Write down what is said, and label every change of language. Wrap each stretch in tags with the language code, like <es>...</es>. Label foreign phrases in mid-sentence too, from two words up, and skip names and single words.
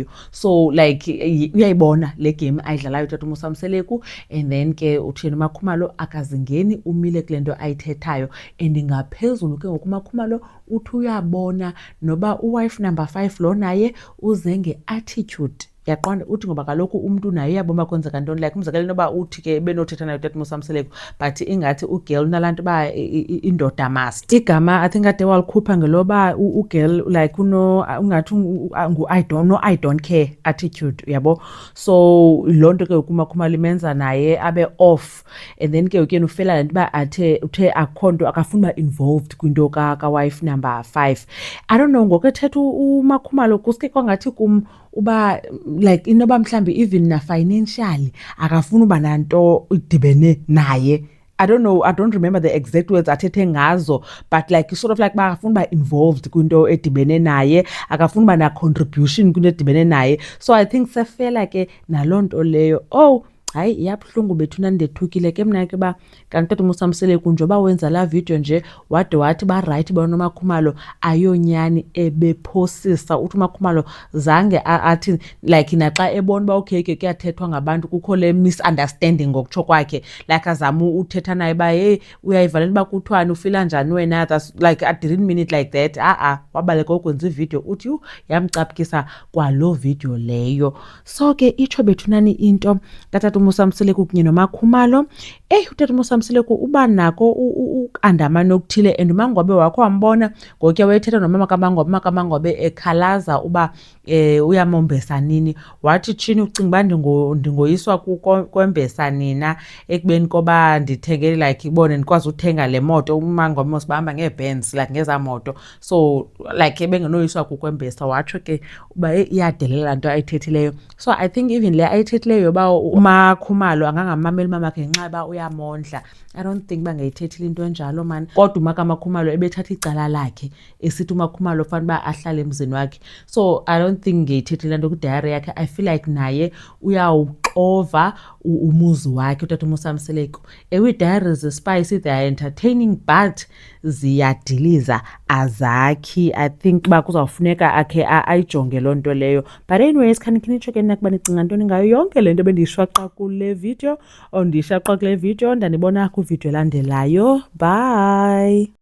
<en>So like</en> <xh>uyayibona le game ayidlalayo utata uMosamseleku,</xh> <en>and then</en> <xh>ke uthini uMakhumalo akazingeni, umile kule nto ayithethayo, and ngaphezulu ke ngoku uMakhumalo uthi uyabona noba uwife number 5 lo naye uze nge-attitude, yaqonda. Uthi ngoba kaloku umntu naye uyabona kwenzeka ntoni, like umzekelo noba uthi ke benothetha nayo utata uMosamseleku but ingathi ugirl unalaa nto uba indoda must. Igama</xh> <en>I think</en> <xh>ade walikhupha ngeloba ugirl like ungathi</xh> <en>I don't care attitude,</en> <xh>yabo. So loo nto ke uMakhumalo imenza naye abe off,</xh> <en>and then</en> <xh>ke ukuyena ufela le nto uba uthe akho nto akafuni uba involved kwinto kawife number 5.</xh> <en>I don't know,</en> <xh>ngokethetha uMakhumalo kuske kwangathi kum uba like inoba mhlambi even na financially akafuni uba nanto idibene naye.</xh> <en>I don't know, I don't remember the exact words</en> <xh>athethe ngazo,</xh> <en>but like sort of like</en> <xh>ba akafuni uba involved kwinto edibene naye, akafuni uba na contribution kwinto edibene naye.</xh> <en>So I think</en> <xh>sefela ke naloo nto leyo. Hayi iyabuhlungu bethuna ndethukile ke mna ke ba kanti utata uMosamseleku njengoba wenza laa video nje wade wathi barayithi bona uMakhumalo ayonyani ebephosisa. Uthi uMakhumalo zange athi like naxa ebona uba okay ke kuyathethwa ngabantu kukho le misunderstanding ngokutsho kwakhe, like azama uthetha naye uba hey uyayivalela uba kuthiwani, ufila njani wena,</xh> <en>that's like I didn't mean it like that.</en> <xh>Wabaleka ukwenza ivideo, uthi yamcaphukisa kwaloo video leyo. So ke itsho bethunani into katata uMosamseleku kunye noMakhumalo. Utata uMosamseleku uba nako ukandamana okuthile, and uMangwabe wakho wambona ngokuya wayethetha nomama kaMangwabe ekhalaza uba uyamombesa nini. Wathi tshini ucinga uba ndingoyiswa kwembesa nina ekubeni koba ndithenge like ibone ndikwazi uthenga le moto. uMangwabe mos bahamba ngeeBenz like ngezaa moto, so like ebengenoyiswa kukwembesa. Watsho ke uba iyadelela nto ayithethileyo.</xh> <en>So I think even</en> <xh>le ayithethileyo yoba uMakhumalo angangamameli mamakhe ngenxa yoba uyamondla,</xh> <en>I don't think</en> <xh>bangayithethile into enjalo</xh> <en>man.</en> <xh>Kodwa uMakhumalo ebethatha icala lakhe esithi uMakhumalo fanele uba ahlale emzini wakhe.</xh> <en>So I don't think</en> <xh>ngeyithethile nto kwidiary yakhe.</xh> <en>I feel like</en> <xh>naye uyawuxova umuzi wakhe utata uMosamseleku. Idiary zispicy,</xh> <en>they are entertaining but</en> <xh>ziyadiliza azakhi.</xh> <en>I think</en> <xh>uba kuzawufuneka akhe ayijonge loo nto leyo.</xh> <en>But anyways</en> <xh>khanitsho ke nakuba nicinga ntoni ngayo yonke le nto bendiyishwaqa kule video, ndiyishaqa kule video, ndanibona kwivideo elandelayo.</xh> <en>Bye.</en>